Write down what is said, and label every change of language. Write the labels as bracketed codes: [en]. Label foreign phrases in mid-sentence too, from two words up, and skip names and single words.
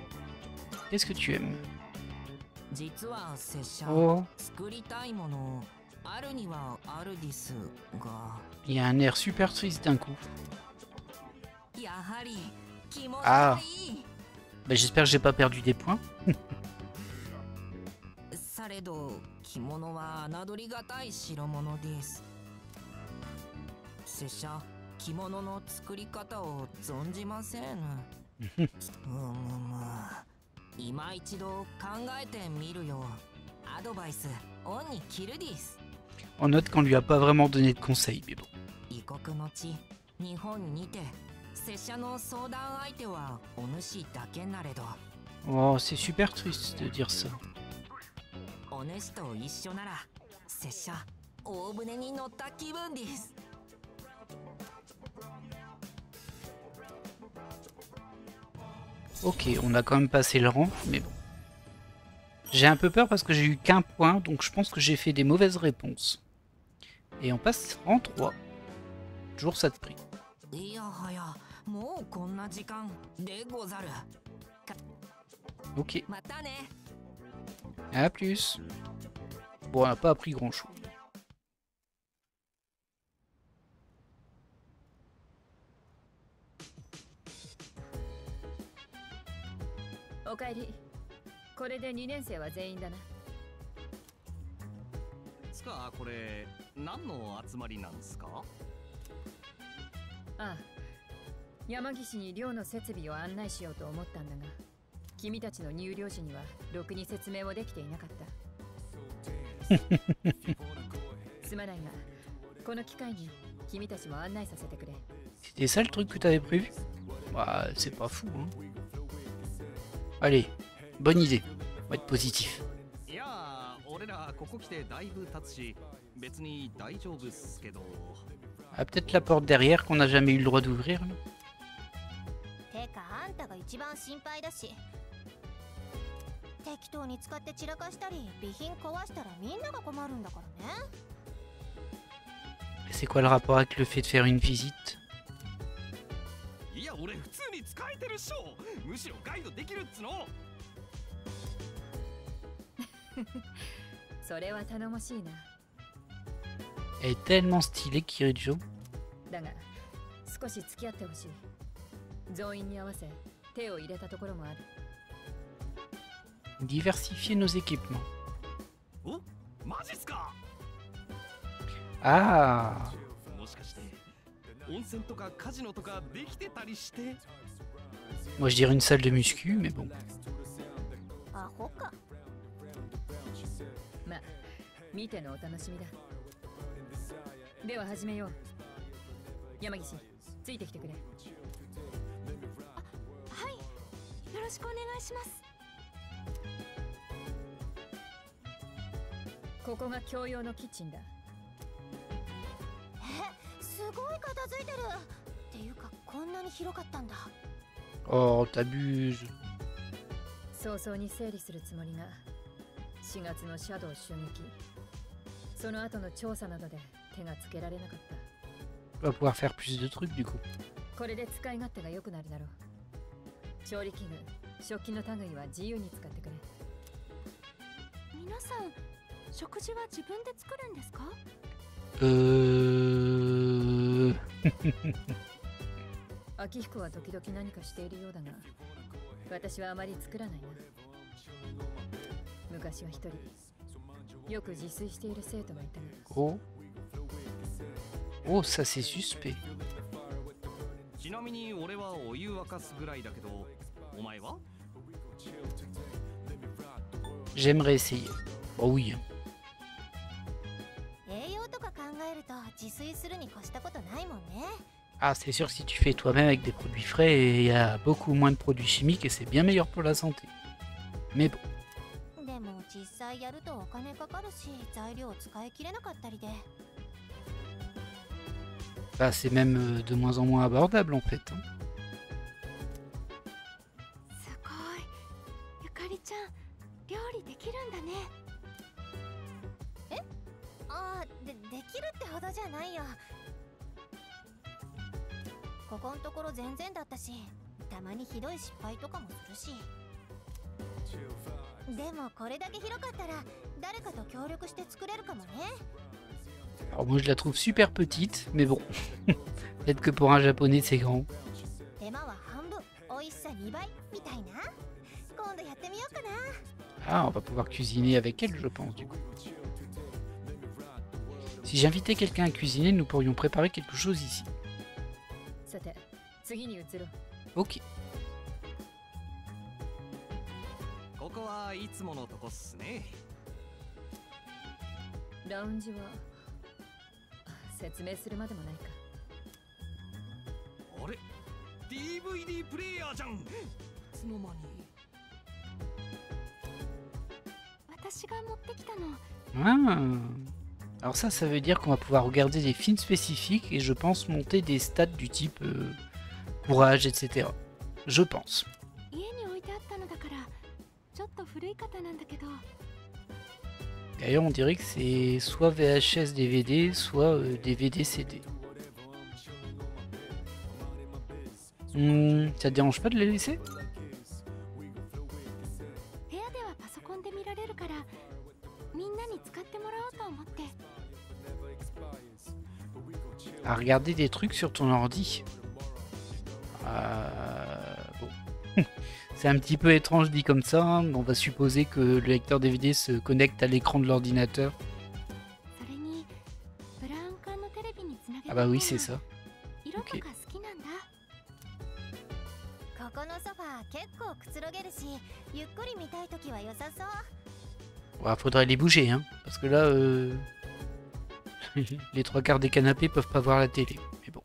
[fr] Qu'est-ce que tu aimes? Oh. Il y a un air super triste d'un coup. Ah, bah, j'espère que j'ai pas perdu des points. [ja] されど着物は侮りがたい代物です。拙者着物の作り方を存じません。今一度考えてみるよ。アドバイスオンに着るです。 [fr] On note qu'on lui a pas vraiment donné de conseils, mais bon. [ja] 異国の地日本にて拙者の相談相手はお主だけなれど。 [fr] Oh, c'est super triste de dire ça. [ja] お主と一緒なら拙者大船に乗った気分です。 [fr] Ok, on a quand même passé le rang, mais bon. J'ai un peu peur parce que j'ai eu qu'un point, donc je pense que j'ai fait des mauvaises réponses. Et on passe rang 3. Toujours ça de prix. Ok. À plus. Bon, on n'a pas appris grand chose. [ja] おかえり。これで2年生は全員だな。つかこれ何の集まりなんですか？ああ、山岸に寮の設備を案内しようと思ったんだが、君たちの入寮時にはろくに説明もできていなかった。すまないが、この機会に君たちも案内させてくれ。 [fr] C'était ça le truc que t'avais prévu? Bah, c'est pas fou, hein. Allez, bonne idée. On va être positif. Ah, peut-être la porte derrière qu'on n'a jamais eu le droit d'ouvrir. [ja] 適当に使って散らかしたり備品壊したらみんなが困るんだからね。 [fr] C'est quoi le rapport avec le fait de faire une visite? [ja] いや俺普通に使えてるっしょ。むしろガイドできるっつの。それは頼もしいな。 [fr] Elle est tellement stylée, Kirijo. [ja] だが少し付き合ってほしい。増員に合わせ手を入れたところもある。 [fr] Diversifier nos équipements. [ja] お、マジっすか。 Ah. もしかして温泉とかカジノとかできてたりして。 [fr] Moi je dirais une salle de muscu, mais bon. [ja] アホか。まあ見てのお楽しみだ。では始めよう。山岸、ついてきてくれ。はい、よろしくお願いします。ここが共用のキッチンだ。すごい片付いてる。っていうかこんなに広かったんだ。 [fr] Oh, t'abuses. [ja] 早々に整理するつもりが4月のシャドウ襲撃、その後の調査などで手がつけられなかった。 [fr] On va pouvoir faire plus de trucs du coup. [ja] これで使い勝手が良くなるだろう。調理器具、食器の類は自由に使ってくれ。皆さん 食事は自分で作るんですか？秋彦は時々何かしているようだが、私はあまり作らないな。昔は一人よく自炊している生徒がいたが。 [fr] Oh. Oh, ça c'est suspect. [ja] ちなみに俺はお湯沸かすぐらいだけど、お前は？ [fr] J'aimerais essayer. Oh oui. [ja] 栄養とか考えると自炊するに越したことないもんね。 [fr] Ah, c'est sûr que si tu fais toi-même avec des produits frais, il y a beaucoup moins de produits chimiques et c'est bien meilleur pour la santé. Mais bon. [ja] でも実際やるとお金かかるし、材料を使い切れなかったりで。 [fr] Bah, c'est même de moins en moins abordable en fait. Hein. [ja] すごい。ゆかりちゃん、料理できるんだね。え？ああ、できるってほどじゃないよ。ここんところ全然だったし、たまにひどい失敗とかもするし。でもこれだけ広かったら誰かと協力して作れるかもね。 [fr] Alors moi je la trouve super petite, mais bon. Peut-être que pour un japonais c'est grand. [ja] 手間は半分美味しさ2倍みたいな。今度やってみようかな。 [fr] Ah, on va pouvoir cuisiner avec elle, je pense, du coup. Si j'invitais quelqu'un à cuisiner, nous pourrions préparer quelque chose ici. [ja] さて次に移ろう。 [fr] Ok. [ja] ここはいつものとこっすね。ラウンジは説明するまでもないか。あれ DVD プレイヤーじゃん。いつの間に。私が持ってきたの。 Ah. [fr] Alors ça veut dire qu'on va pouvoir regarder des films spécifiques et je pense monter des stats du type courage, etc. Je pense. [ja] 家に置いてあったのだからちょっと古い方なんだけど。 [fr] D'ailleurs, on dirait que c'est soit VHS DVD, soit DVD CD. Ça te dérange pas de les laisser? [ja] 部屋ではパソコンで見られるからみんなに使ってもらおうと思って。 [fr] À regarder des trucs sur ton ordi. Bon. C'est un petit peu étrange dit comme ça. Hein. On va supposer que le lecteur DVD se connecte à l'écran de l'ordinateur. [ja] それにブラウン管のテレビにつなげて。 [fr] Ah bah oui, c'est ça. [ja] 色とか好きなんだ。ここのソファー結構くつろげるし、ゆっくり見たいときは良さそう。 [fr] Ouais, faudrait les bouger, hein. Parce que là, les trois quarts des canapés peuvent pas voir la télé. Mais bon.